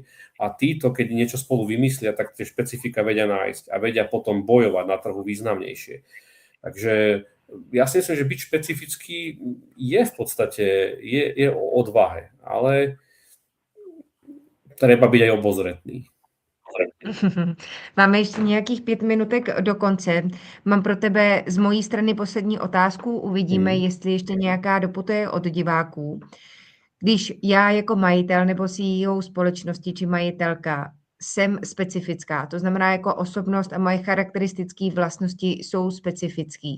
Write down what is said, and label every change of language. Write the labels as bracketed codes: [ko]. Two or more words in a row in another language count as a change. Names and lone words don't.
[sk] A títo, keď niečo spolu vymyslia, tak tie špecifika vedia nájsť a vedia potom bojovať na trhu významnejšie. Takže ja si myslím, že byť špecifický je v podstate je o odvahe, ale treba byť aj obozretný. [cs] Máme ještě nějakých 5 minutek do konce. Mám pro tebe z mojí strany poslední otázku. Uvidíme, jestli ještě nějaká doputuje od diváků. Když já jako majitel nebo CEO společnosti či majitelka jsem specifická, to znamená jako osobnost a moje charakteristické vlastnosti jsou specifický.